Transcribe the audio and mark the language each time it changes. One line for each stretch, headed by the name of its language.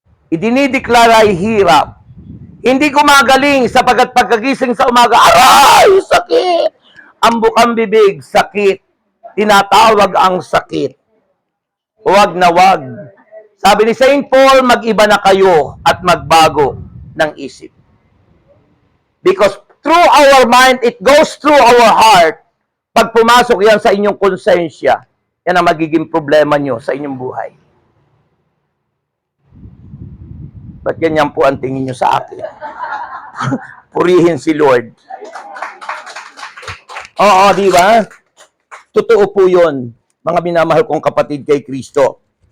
Filipino: Idinideklara ay hirap. Hindi gumagaling sapagkat pagkagising sa umaga, aray, sakit! Ang bukang bibig, sakit. Tinatawag ang sakit. Huwag na huwag. Sabi ni St. Paul, mag-iba na kayo at magbago ng isip.
English: Because through our mind, it goes through our heart.
Filipino: Pag pumasok yan sa inyong konsensya, yan ang magiging problema nyo sa inyong buhay. Ba't ganyan po ang tingin nyo sa akin? Purihin si Lord. Oo, di ba? Totoo po yun, mga minamahal kong kapatid kay Kristo.